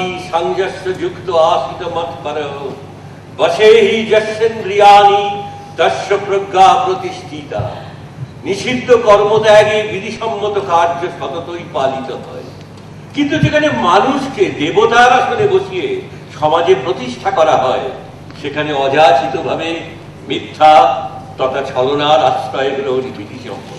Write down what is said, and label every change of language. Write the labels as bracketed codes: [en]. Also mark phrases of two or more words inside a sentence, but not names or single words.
[sa] संयस्य युक्त आसित मत्पर वशेहि यस्येन्द्रियाणि तस्य प्रज्ञा प्रतिष्ठिता। [bn] নিষিদ্ধ কর্মত্যাগে বিধিসম্মত কার্য সততই পালিত হয়, কিন্তু যেখানে মানুষকে দেবতার আসনে বসিয়ে সমাজে প্রতিষ্ঠা করা হয় সেখানে অযাচিতভাবে মিথ্যা তথা ছলনার আশ্রয় গ্রহণ বিধিসম্মত।